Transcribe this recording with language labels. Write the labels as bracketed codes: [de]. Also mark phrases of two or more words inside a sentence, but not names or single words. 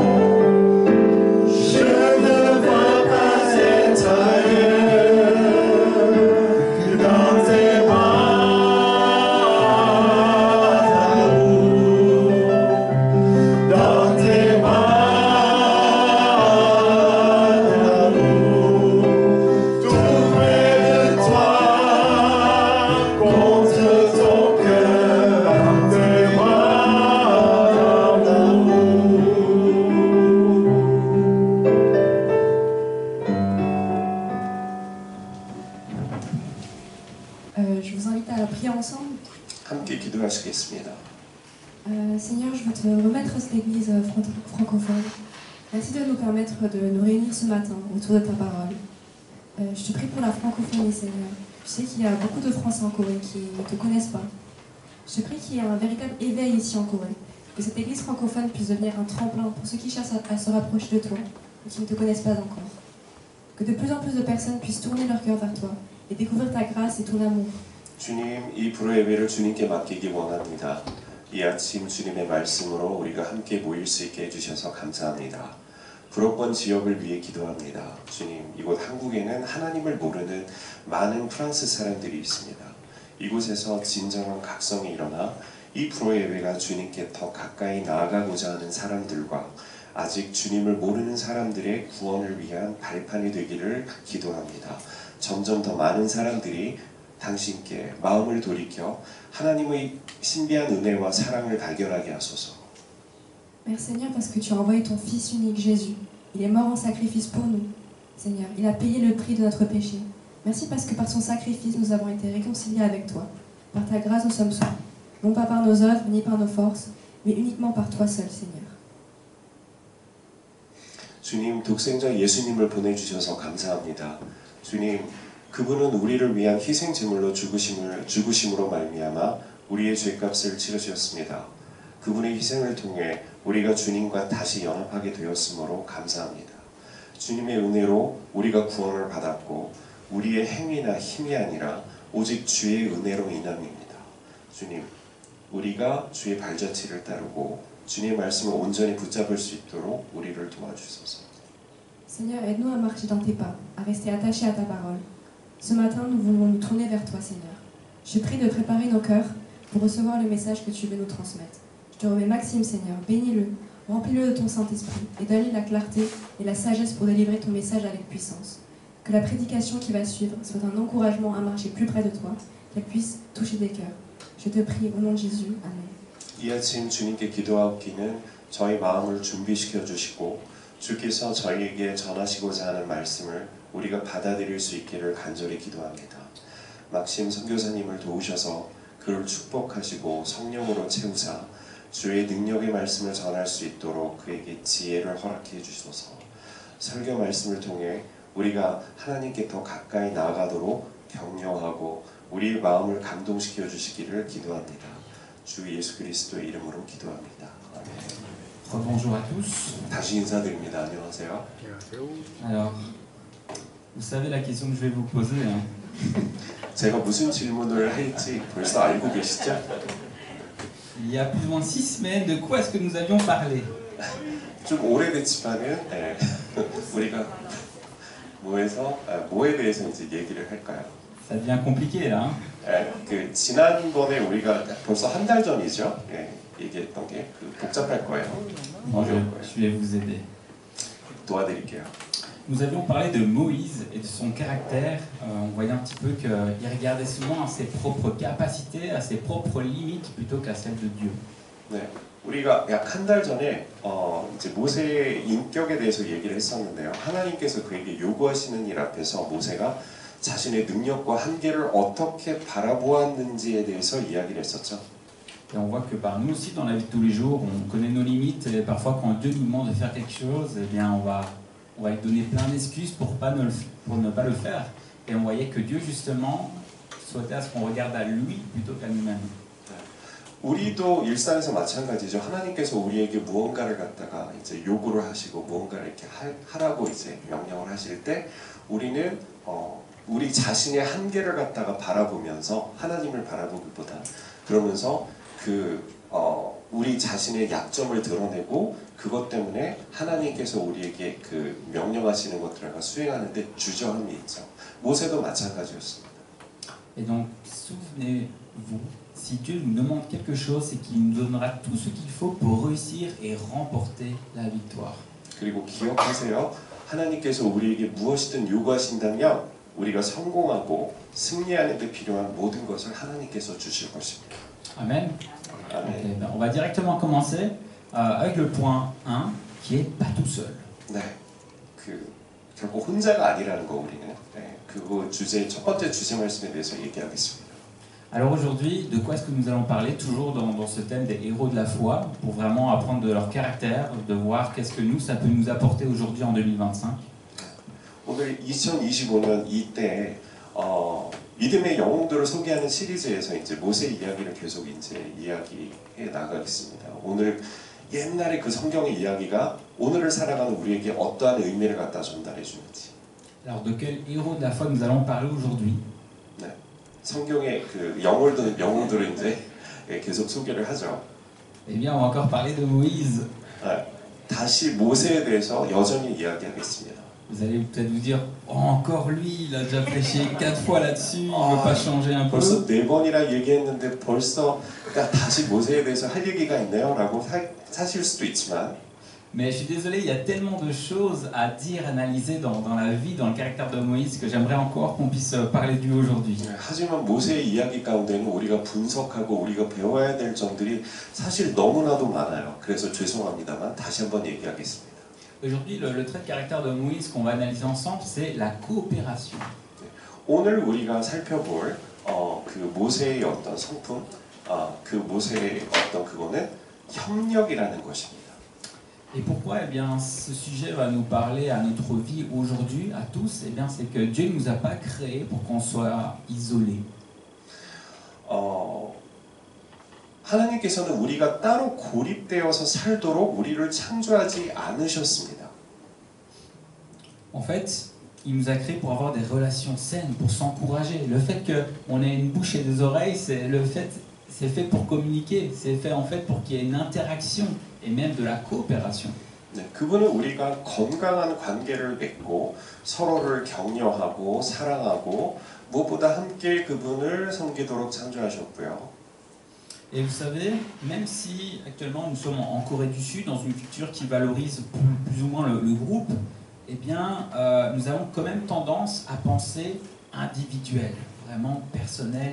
[fr] Je ne vois pas être ailleurs que dans tes bras d'amour, dans tes bras d'amour, tout près de toi, contre ton cœur, dans tes bras d'amour. Je vous invite à prier ensemble. [ko] 함께 기도하시겠습니다. [fr] Seigneur, je veux te remettre cette église francophone. Merci de nous permettre de nous réunir ce matin autour de ta parole. Je te prie pour la francophonie, Seigneur. Je sais qu'il y a beaucoup de Français en Corée qui ne te connaissent pas. Je te prie qu'il y ait un véritable éveil ici en Corée. Que cette église francophone puisse devenir un tremplin pour ceux qui cherchent à se rapprocher de toi et qui ne te connaissent pas encore. Que de plus en plus de personnes puissent tourner leur cœur vers toi et découvrir ta grâce et ton amour. [ko] 주님, 이 불호 예배를 주님께 맡기기 원합니다. 이 아침 주님의 말씀으로 우리가 함께 모일 수 있게 해주셔서 감사합니다. 불호권 지역을 위해 기도합니다. 주님, 이곳 한국에는 하나님을 모르는 많은 프랑스 사람들이 있습니다. 이곳에서 진정한 각성이 일어나 이 불호 예배가 주님께 더 가까이 나아가고자 하는 사람들과 아직 주님을 모르는 사람들의 구원을 위한 발판이 되기를 기도합니다. 점점 더 많은 사람들이 당신께 마음을 돌이켜 하나님의 신비한 은혜와 사랑을 발견하게 하소서. [fr] Merci Seigneur parce que tu as envoyé ton Fils unique Jésus. Il est mort en sacrifice pour nous. Seigneur, il a payé le prix de notre péché. Merci parce que par son sacrifice nous avons été réconciliés avec toi. Par ta grâce nous sommes sauvés. Non pas par nos œuvres ni par nos forces, mais uniquement par toi seul Seigneur. [ko] 주님, 독생자 예수님을 보내주셔서 감사합니다. 주님, 그분은 우리를 위한 희생 제물로 죽으심으로 말미암아 우리의 죄값을 치르셨습니다. 그분의 희생을 통해 우리가 주님과 다시 연합하게 되었으므로 감사합니다. 주님의 은혜로 우리가 구원을 받았고 우리의 행위나 힘이 아니라 오직 주의 은혜로 인함입니다. 주님, 우리가 주의 발자취를 따르고 주님의 말씀을 온전히 붙잡을 수 있도록 우리를 도와주소서. [fr] Seigneur, aide-nous à marcher dans tes pas, à rester attachés à ta parole. Ce matin, nous voulons nous tourner vers toi, Seigneur. Je prie de préparer nos cœurs pour recevoir le message que tu veux nous transmettre. Je te remets Maxime, Seigneur, bénis-le, remplis-le de ton Saint-Esprit et donne-lui la clarté et la sagesse pour délivrer ton message avec puissance. Que la prédication qui va suivre soit un encouragement à marcher plus près de toi, qu'elle puisse toucher des cœurs. Je te prie au nom de Jésus. Amen. [ko] 이 아침 주님께 기도하기는 저희 마음을 준비시켜 주시고 주께서 저희에게 전하시고자 하는 말씀을 우리가 받아들일 수 있기를 간절히 기도합니다. 막심 선교사님을 도우셔서 그를 축복하시고 성령으로 채우사 주의 능력의 말씀을 전할 수 있도록 그에게 지혜를 허락해 주시소서. 설교 말씀을 통해 우리가 하나님께 더 가까이 나아가도록 격려하고 우리의 마음을 감동시켜 주시기를 기도합니다. 주 예수 그리스도의 이름으로 기도합니다. 아멘. [fr] Bonjour à tous. [ko] 다시 인사드립니다. 안녕하세요. [fr] Alors, vous savez la question que je vais vous poser. Hein? [ko] 제가 무슨 질문을 할지 벌써 알고 계시죠? [fr] Il y a plus ou moins 6 semaines, de quoi est-ce que nous avions parlé? [ko] 좀 오래됐지만은 우리가 뭐에 대해서 이제 얘기를 할까요? [fr] Ça devient compliqué là. [ko] 그 지난번에 우리가 벌써 한 달 전이죠. 얘기했던 게 복잡할 거예요. [fr] Je vais vous aider. [ko] 도와드릴게요. [fr] Nous avions parlé de Moïse et de son caractère. On voyait un petit peu qu'il regardait souvent à ses propres capacités, à ses propres limites plutôt qu'à celles de Dieu. [ko] 네, 우리가 약 한 달 전에 이제 모세의 인격에 대해서 얘기를 했었는데요. 하나님께서 그에게 요구하시는 일 앞에서 모세가 자신의 능력과 한계를 어떻게 바라보았는지에 대해서 이야기를 했었죠. [fr] Et on voit que nous aussi dans la vie de tous les jours, on connaît nos limites et parfois quand Dieu nous demande de faire quelque chose, eh bien on va lui donner plein d'excuses pour ne pas le faire. Et on voyait que Dieu justement souhaitait à ce qu'on regarde à lui plutôt qu'à nous-mêmes. [ko] 우리도 일상에서 마찬가지죠. 하나님께서 우리에게 무언가를 갖다가 이제 요구를 하시고 무언가를 이렇게 하라고 이제 명령을 하실 때 우리는 우리 자신의 한계를 갖다가 바라보면서 하나님을 바라보기보다 그러면서 우리 자신의 약점을 드러내고 그것 때문에 하나님께서 우리에게 그 명령하시는 것들을 수행하는데 주저함이 있죠. 모세도 마찬가지였습니다. [fr] Et donc, souvenez-vous, si Dieu nous demande quelque chose, c'est qu'il nous donnera tout ce qu'il faut pour réussir et remporter la victoire. [ko] 그리고 기억하세요. 하나님께서 우리에게 무엇이든 요구하신다면 우리가 성공하고 승리하는 데 필요한 모든 것을 하나님께서 주실 것입니다. [fr] Amen. [ko] 아멘. [fr] Okay, ben, on va directement commencer avec le point 1, qui est pas tout seul. [ko] 네, 결국 혼자가 아니라는 거 우리는 그거 첫 번째 주제 말씀에 대해서 얘기하겠습니다. [fr] Alors aujourd'hui, de quoi est-ce que nous allons parler? Toujours dans ce thème des héros de la foi, pour vraiment apprendre de leur caractère, de voir qu'est-ce que ça peut nous apporter aujourd'hui en 2025. [ko] 오늘 2025년 이때 믿음의 영웅들을 소개하는 시리즈에서 이제 모세 이야기를 계속 이제 이야기해 나가겠습니다. 오늘 옛날에 그 성경의 이야기가 오늘을 살아가는 우리에게 어떠한 의미를 갖다 전달해 주는지. [fr] Alors de quel héros de la foi nous allons parler aujourd'hui? [ko] 네, 성경의 그 영웅들을 이제 계속 소개를 하죠. [fr] Eh bien, on va encore parler de Moïse. [ko] 다시 모세에 대해서 여전히 이야기하겠습니다. [fr] Vous allez peut-être vous dire, oh, encore lui, il a déjà prêché 4 fois là-dessus, il ne veut pas changer un peu. [ko] 벌써 4번이나 얘기했는데 벌써 다시 모세에 대해서 할 얘기가 있네요 라고 사실 수도 있지만 [fr] Mais je suis désolé, il y a tellement de choses à dire, analyser dans la vie, dans le caractère de Moïse que j'aimerais encore qu'on puisse parler de lui aujourd'hui. [ko] 하지만 모세의 이야기 가운데는 우리가 분석하고 우리가 배워야 될 점들이 사실 너무나도 많아요. 그래서 죄송합니다만 다시 한번 얘기하겠습니다. [fr] Aujourd'hui, le trait de caractère de Moïse qu'on va analyser ensemble, c'est la coopération. [ko] 오늘 우리가 살펴볼 그 모세의 어떤 성품, 그 모세의 어떤 그거는 협력이라는 것입니다. [fr] Et pourquoi? Eh bien, ce sujet va nous parler à notre vie aujourd'hui, à tous. Eh bien, c'est que Dieu ne nous a pas créés pour qu'on soit isolés. [ko] 하나님께서는 우리가 따로 고립되어서 살도록 우리를 창조하지 않으셨습니다. [fr] En fait, il nous a créés pour avoir des relations saines, pour s'encourager. Le fait qu'on ait une bouche et des oreilles, c'est fait pour communiquer. C'est fait en fait pour qu'il y ait une interaction et même de la coopération. [ko] 네, 그분은 우리가 건강한 관계를 맺고 서로를 격려하고 사랑하고 무엇보다 함께 그분을 섬기도록 창조하셨고요. [fr] Et vous savez, même si actuellement nous sommes en Corée du Sud, dans une culture qui valorise plus ou moins le groupe, eh bien, nous avons quand même tendance à penser individuel, vraiment personnel.